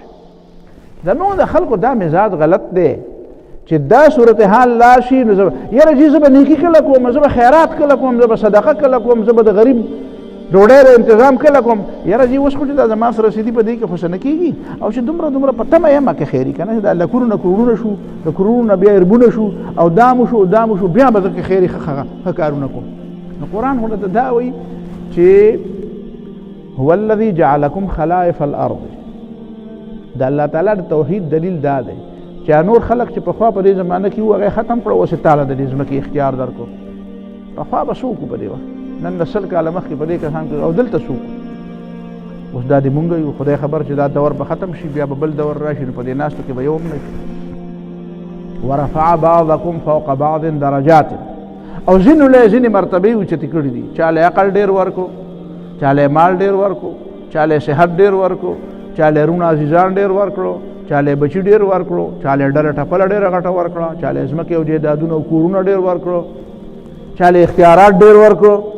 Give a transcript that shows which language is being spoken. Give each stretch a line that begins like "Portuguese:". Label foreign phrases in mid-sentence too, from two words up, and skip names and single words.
Pashto: زموږ د خلکو دا مزاج غلط دی چې دا صورتحال لاړ شي، نو یاره جي زه به نیکي کله کوم، زه به خیرات کله کوم، زه به صدقه کله کوم، زه به د غریب ډوډۍ د انتظام کله کوم. یاره جي اوس خو چې دا زما سره رسېدي په دې کې خو څه نه کېږي، او چې دومره په تمه یم که خیري که نه، دا لکونو نه کروړونه شو، د کروړو نه بیا اربونه شو، او دا مو شو بیا به زه که خیري ښه کارونه کوم. نو قرآن خو دا وایي چې
Arabic: هو الذي جعلكم خلائف الارض.
Pashto: د الله تعالی د توحید دلیل دا دی چې نور خلق چې پخوا په دې زمانه کې وو هغه ختم کړه، اوس یې تعالی د دې ځمکې اختیار درکړو. پخوا به څوک په دې وخت، نن 100 کاله مخکې په دې کسان کې، او دلته څوک اوس دا د مونږ یو خدای خبر چې دا دور به ختم شي، بیا به بل دور راشي، نو په دې ناستو کې به یو هم نه شي.
Arabic: ورفع بعضکم فوق بعض درجات،
Pashto: او ځینو له ځینې مرتبې اوچتې کړي دي، چا له عقل ډېر ورکړو، چا له مال ډېر ورکړو، چا له صحت ډېر ورکړو، چا له رونه عزیزان ډېر ورکړو، چا له بچي ډېر ورکړو، چا له ډله ټپله ډېره غټه ورکړه، چا له ځمکې او جایدادونه او کورونه ډېر ورکړو، چا له اختیارات ډېر ورکړو.